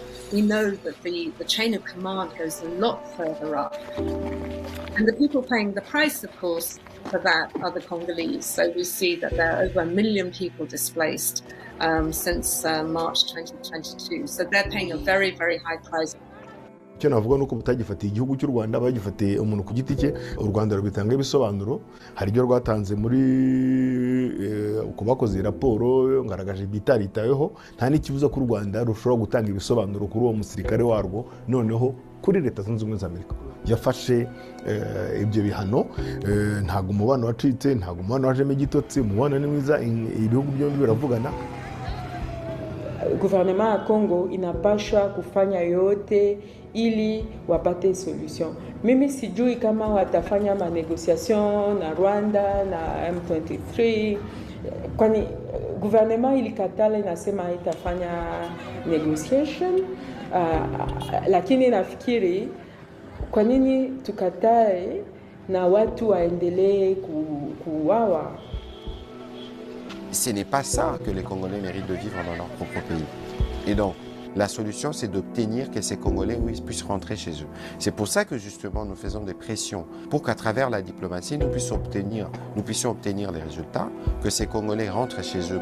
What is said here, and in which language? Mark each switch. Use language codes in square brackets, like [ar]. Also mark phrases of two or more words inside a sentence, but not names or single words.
[en] We know that the chain of command goes a lot further up. And the people paying the price, of course, for that are the Congolese. So we see that there are over 1 million people displaced since March 2022. So they're paying a very, very high price. [rw] icyo navuga ni uko batagifatiye igihugu cy'u Rwanda, bagifatiye umuntu ku giti cye. U Rwanda rubitanga ibisobanuro, hari ibyo rwatanze muri uko bakoze raporo ngaragaje bitaritayeho, nta n'ikibuza ko u Rwanda rushobora gutanga ibisobanuro kuri uwo musirikare warwo, noneho kuri Leta Zunze Ubumwe za Amerika yafashe ibyo bihano. Ntabwo umubano wacitse, ntabwo umubano wajemo igitotsi, umubano ni mwiza, ibihugu byombi biravugana. [sw] Gouvernement ya Congo inapashwa kufanya yote ili wapate solution. Mimi sijui kama watafanya manegociation na Rwanda na M23, kwani gouvernement ilikatala, inasema itafanya negotiation. Lakini nafikiri kwa nini tukatae na watu waendelee kuuawa? [fr] Ce n'est pas ça que les Congolais méritent de vivre dans leur propre pays. Et donc, la solution, c'est d'obtenir que ces Congolais puissent rentrer chez eux. C'est pour ça que justement nous faisons des pressions pour qu'à travers la diplomatie, nous puissions obtenir les résultats, que ces Congolais rentrent chez eux.